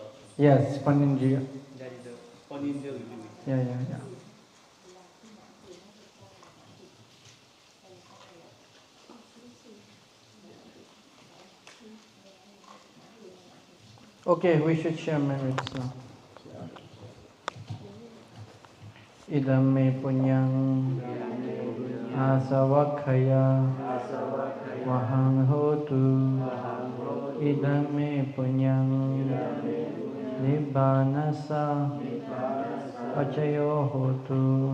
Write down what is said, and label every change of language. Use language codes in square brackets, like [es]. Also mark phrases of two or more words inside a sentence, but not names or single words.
[en] Yes, Panindriya. That is the Panindriya will do it. Yeah. Okay, we should share merits now. [pi] Idam me punyang asavakhaya vahang hotu. Idam me punyang nibbanasa pachayo hotu.